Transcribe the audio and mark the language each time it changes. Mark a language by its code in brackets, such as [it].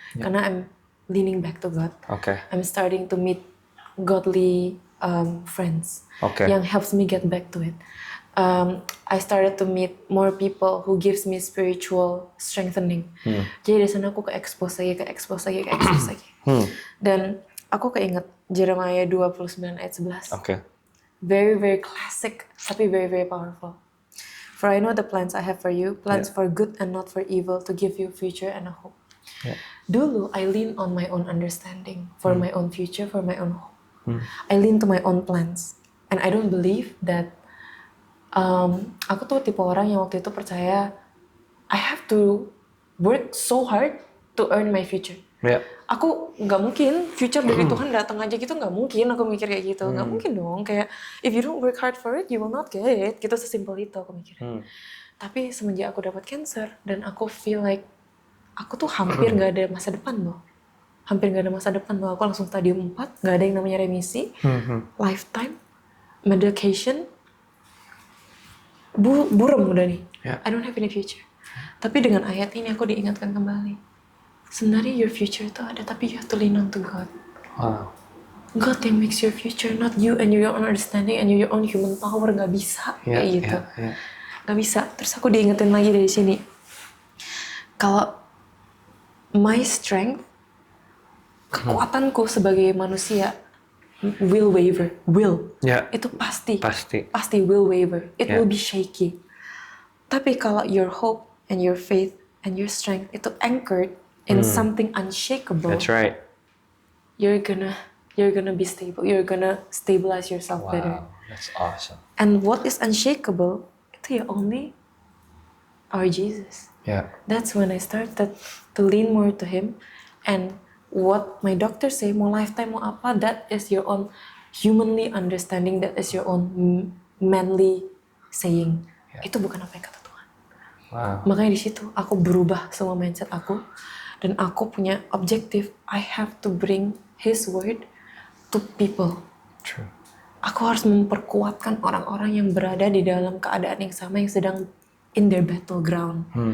[en] Karena I'm leaning back to God. I'm starting to meet godly friends yang helps me get back to it. I started to meet more people who gives me spiritual strengthening. [id] Jadi dari sana aku ke-expose lagi. Dan aku keinget Jeremiah 29 ayat 11. [en] Very, very classic, [id] tapi [en] very, very powerful. For I know the plans I have for you, plans for good and not for evil, to give you future and a hope. Dulu, I lean on my own understanding, for my own future, for my own hope. I lean to my own plans. And I don't believe that [id] aku tuh tipe orang yang waktu itu percaya [en] I have to work so hard to earn my future. [id] Aku nggak mungkin future dari Tuhan datang aja gitu, nggak mungkin aku mikir kayak gitu, nggak mungkin dong, kayak [en] if you don't work hard for it you will not get it, [id] gitu sesimpel itu aku mikir. Tapi semenjak aku dapat cancer dan aku [en] feel like [id] aku tuh hampir nggak ada masa depan loh. Hampir nggak ada masa depan loh. Aku langsung stadium 4, nggak ada yang namanya remisi, lifetime, medication, buram udah nih. [en] I don't have any future. [id] Tapi dengan ayat ini aku diingatkan kembali. Sebenarnya [en] your future [id] itu ada, tapi [en] you have to lean on to God. Wow. God yang makes your future, not you and your own understanding and your own human power. [id] Gak bisa kayak gitu. Gak bisa. Terus aku diingetin lagi dari sini. Kalau [en] my strength, [id] kekuatanku sebagai manusia [en] will waver. [id] Itu pasti [en] will waver. It will be shaky. [id] Tapi kalau [en] your hope and your faith and your strength itu anchored in something unshakable. That's right. You're gonna be stable. You're gonna stabilize yourself better. That's awesome. And what is unshakable [id] itu ya [en] only our Jesus. That's when I started to lean more to Him. And what my doctor say, [id] mau lifetime mau apa, [en] that is your own humanly understanding. That is your own manly saying. [id] Itu bukan apa yang kata Tuhan. Makanya di situ aku berubah semua mindset aku. Dan aku punya objektif. [en] I have to bring His word to people. True. [id] Aku harus memperkuatkan orang-orang yang berada di dalam keadaan yang sama, yang sedang [en] in their battleground.